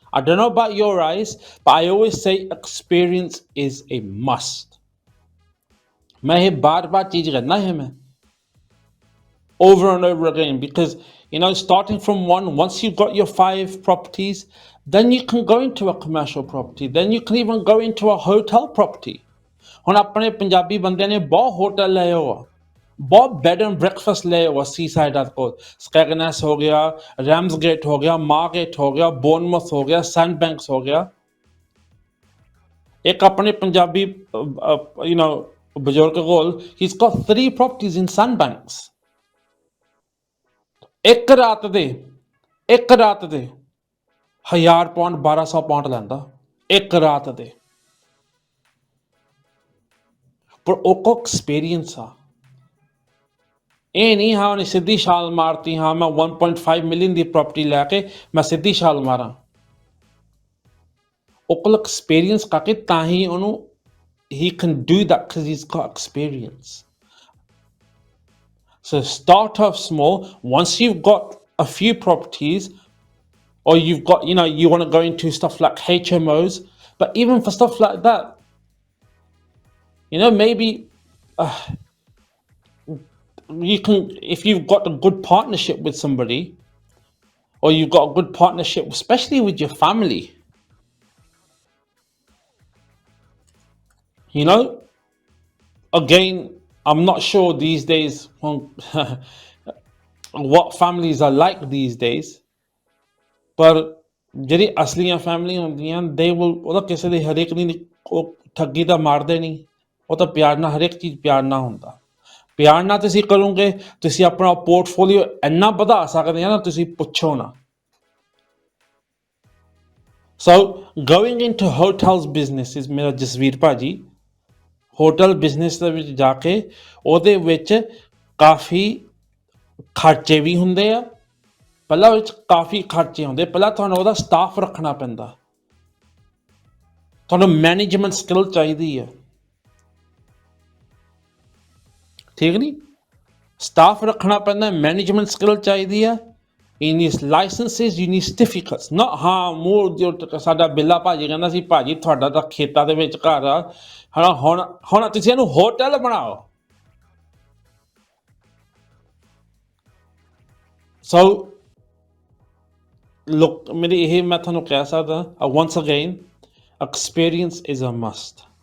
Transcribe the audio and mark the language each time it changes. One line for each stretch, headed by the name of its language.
English: I don't know about your eyes, but I always say experience is a must.
Hindi: मैं ये बार-बार चीज करना है मैं,
English: over and over again, because starting from once you've got your 5 properties, then you can go into a commercial property, then you can even go into a hotel property.
Punjabi: ਹੁਣ ਆਪਣੇ ਪੰਜਾਬੀ ਬੰਦਿਆਂ ਨੇ ਬਹੁਤ ਹੋਟਲ ਲਏ ਹੋ, ਬਹੁਤ ਬੈਡ ਐਂਡ ਬ੍ਰੇਕਫਾਸਟ ਲਏ ਹੋ ਸੀ ਸਾਈਡ ਕੋਲ, ਸਕੈਗਨੈਸ ਹੋ ਗਿਆ, ਰੈਮਸਗੇਟ ਹੋ ਗਿਆ, ਮਾਰਗੇਟ ਹੋ ਗਿਆ, ਬੋਨਮਥ ਹੋ ਗਿਆ, ਸੈਂਡ ਬੈਂਕਸ ਹੋ ਗਿਆ। ਇੱਕ ਆਪਣੇ ਪੰਜਾਬੀ ਬਜ਼ੁਰਗ ਕੋਲ,
English: he's got 3 properties in Sandbanks.
Punjabi: ਇੱਕ ਰਾਤ ਦੇ 1000 ਪਾਉਂਡ 1200 ਪਾਉਂਡ ਲੈਂਦਾ ਇੱਕ ਰਾਤ ਦੇ, ਪਰ ਉਹ ਕੋ ਐਕਸਪੀਰੀਅੰਸ ਆ। ਇਹ ਨਹੀਂ ਹਾਂ ਉਹਨੇ ਸਿੱਧੀ ਛਾਲ ਮਾਰਤੀ, ਹਾਂ ਮੈਂ 1.5 ਮਿਲੀਅਨ ਦੀ ਪ੍ਰਾਪਰਟੀ ਲੈ ਕੇ ਮੈਂ ਸਿੱਧੀ ਛਾਲ ਮਾਰਾਂ। ਉਹ ਕੋਲ ਐਕਸਪੀਰੀਅੰਸ ਕਰਕੇ ਤਾਂ ਹੀ ਉਹਨੂੰ
English: he can do that, because he's got experience. So start off small. Once you've got a few properties, or you've got, you want to go into stuff like HMOs, but even for stuff like that, maybe you can, if you've got a good partnership with somebody, or you've got a good partnership, especially with your family, again, I'm not sure these days what families are like these days, but
Punjabi: ਜਿਹੜੀ ਅਸਲੀਆਂ family ਹੁੰਦੀਆਂ,
English: they will,
Punjabi: ਉਹਦਾ ਕਿਸੇ ਦੇ ਹਰੇਕ ਨਹੀਂ, ਉਹ ਠੱਗੀ ਤਾਂ ਮਾਰਦੇ ਨਹੀਂ, ਉਹ ਤਾਂ ਪਿਆਰ ਨਾਲ, ਹਰੇਕ ਚੀਜ਼ ਪਿਆਰ ਨਾਲ ਹੁੰਦਾ। ਪਿਆਰ ਨਾਲ ਤੁਸੀਂ ਕਰੋਗੇ, ਤੁਸੀਂ ਆਪਣਾ ਪੋਰਟਫੋਲੀਓ ਇੰਨਾ ਵਧਾ ਸਕਦੇ ਆ ਨਾ, ਤੁਸੀਂ ਪੁੱਛੋ ਨਾ।
English: So going into hotels businesses,
Punjabi: ਮੇਰਾ ਜਸਵੀਰ ਭਾਜੀ, ਹੋਟਲ ਬਿਜ਼ਨਸ ਦੇ ਵਿੱਚ ਜਾ ਕੇ ਉਹਦੇ ਵਿੱਚ ਕਾਫੀ ਖਰਚੇ ਵੀ ਹੁੰਦੇ ਆ। ਪਹਿਲਾਂ ਵਿੱਚ ਕਾਫੀ ਖਰਚੇ ਹੁੰਦੇ, ਪਹਿਲਾਂ ਤੁਹਾਨੂੰ ਉਹਦਾ ਸਟਾਫ ਰੱਖਣਾ ਪੈਂਦਾ, ਤੁਹਾਨੂੰ ਮੈਨੇਜਮੈਂਟ ਸਕਿੱਲ ਚਾਹੀਦੀ ਹੈ, ਠੀਕ ਨਹੀਂ? ਸਟਾਫ ਰੱਖਣਾ ਪੈਂਦਾ, ਮੈਨੇਜਮੈਂਟ ਸਕਿੱਲ ਚਾਹੀਦੀ ਆ।
English: You need licenses, you need certificates.
Punjabi: Not ਹਾਂ ਮੂੰਹ ਸਾਡਾ ਬਿੱਲਾ ਭਾਜੀ ਕਹਿੰਦਾ ਸੀ, ਭਾਜੀ ਤੁਹਾਡਾ ਤਾਂ ਖੇਤਾਂ ਦੇ ਵਿੱਚ ਘਰ ਆ, ਹੁਣ ਤੁਸੀਂ ਇਹਨੂੰ ਹੋਟਲ ਬਣਾਓ।
English: So look,
Punjabi: ਮੇਰੀ ਇਹ ਮੈਂ ਤੁਹਾਨੂੰ ਕਹਿ ਸਕਦਾ,
English: once again, experience is a must.